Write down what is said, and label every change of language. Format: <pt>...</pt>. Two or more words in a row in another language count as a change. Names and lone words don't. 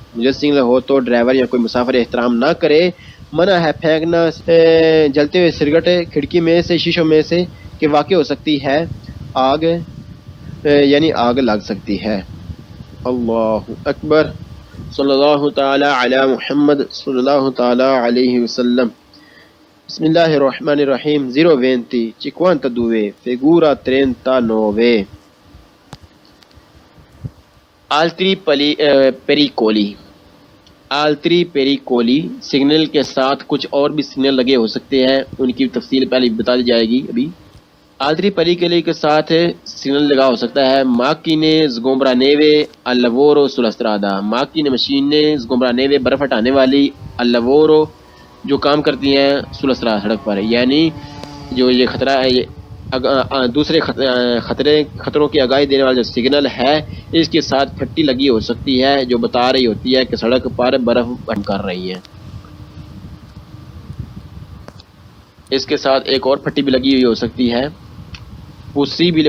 <ur>مجھے سگنل ہو تو ڈرائیور یا کوئی مسافر احترام نہ کرے منع ہے پھینکنا جلتے ہوئے سگریٹ کھڑکی میں سے شیشوں میں سے کہ واقع ہو سکتی ہے آگ یعنی آگ لگ سکتی ہے.</ur> <ar>اللہ اکبر. صلی اللہ تعالی علی محمد صلی اللہ تعالی علیہ وسلم. بسم اللہ الرحمن الرحیم. 020 figura 39.</ar> <it>Altri pericoli</it> <ur>سگنل کے ساتھ کچھ اور بھی سگنل لگے ہو سکتے ہیں، ان کی تفصیل پہلے بتا دی جائے گی.</ur> <it>ابھی altri pericoli</it> <ur>کے ساتھ سگنل لگا ہو سکتا ہے</ur> <it>macchine sgombraneve al lavoro sulla strada.</it> <ur>macchine مشینیں sgombraneve برف ہٹانے والی</ur> <it>al lavoro</it> <ur>جو کام کرتی ہیں</ur> <it>sulla strada</it> <ur>سڑک پر، یعنی جو یہ خطرہ ہے دوسرے خطروں کی آگاہی دینے والا جو سگنل ہے اس کے ساتھ پھٹی لگی ہو سکتی ہے جو بتا رہی ہوتی ہے کہ سڑک پر برف بند کر رہی ہے. اس کے ساتھ ایک اور پھٹی بھی لگی ہوئی ہو سکتی ہے پوسیبل.</ur>